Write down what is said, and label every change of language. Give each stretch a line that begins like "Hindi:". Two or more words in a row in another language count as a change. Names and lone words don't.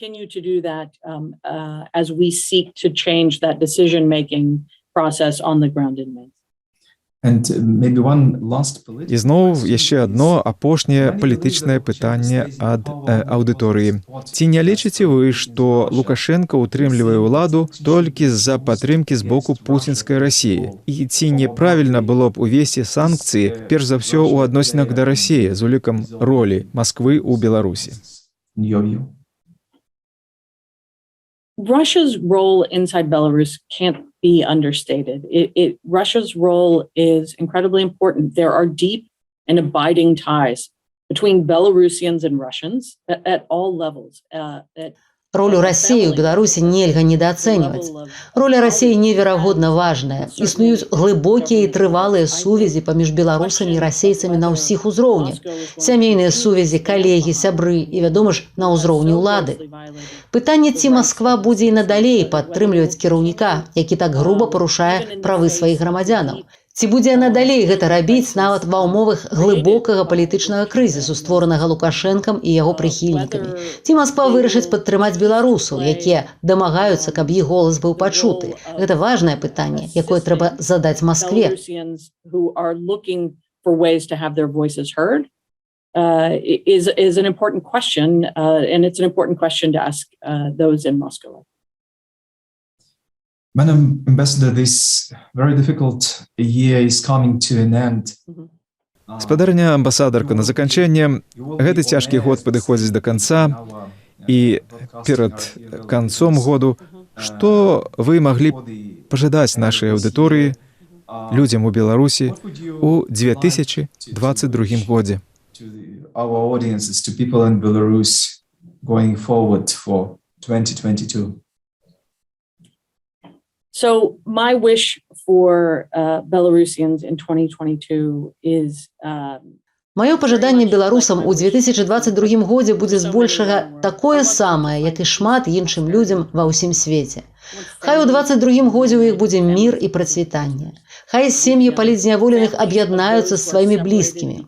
Belarusian: І зноў яшчэ адно апошняе палітычнае пытанне ад аўдыторыі. Ці не лічыце вы, што Лукашенко утрымлівае ўладу толькі з-за падтрымкі з боку пуцінскай Расіі? І ці неправільна было б увесці санкцыі, перш за ўсё, у адносінах да Расіі з улікам ролі Масквы ў Беларусі?
English: Russia's role inside Belarus can't be understated. Russia's role is incredibly important. There are deep and abiding ties between Belarusians and Russians at all levels.
Belarusian: Ролю Расіі ў Беларусі нельга недаацэньваць. Роля Расіі неверагодна важная. Існуюць глыбокія і трывалыя сувязі паміж беларусамі і расейцамі на ўсіх узроўнях. Сямейныя сувязі, калегі, сябры і, вядома ж, на ўзроўні ўлады. Пытанне, ці Масква будзе і надалей падтрымліваць кіраўніка, які так груба парушае правы сваіх грамадзянаў. Ці будзе надалей гэта рабіць нават ва ўмовах глыбокага палітычнага крызісу, створанага Лукашэнкам і яго прыхільнікамі? Ці Масква вырашыць падтрымаць беларусаў, якія дамагаюцца, каб іх голас быў пачуты? Гэта важнае пытанне, якое трэба задаць Маскве.
English: Is an important question, and it's an important question to ask those in Moscow. Madam Ambassador, this very difficult year is coming to an end.
Belarusian: Спадарня амбасадарка, на заканчэнне, гэты цяжкі год падыходзіць да канца, і перад канцом году, што вы маглі б пажадаць нашай аўдыторыі, людзям у Беларусі у 2022 годзе?
English: Our audiences, to people in Belarus going forward for 2022. So my wish for Belarusians in 2022 is
Belarusian: Маё пажаданне беларусам у 2022 годзе будзе збольшага такое самае, як і шмат іншым людзям ва ўсім свеце. Хай у 2022 годзе ў іх будзе мір і працвітанне. Хай сем'і палітзняволеных аб'яднаюцца з сваімі блізкімі.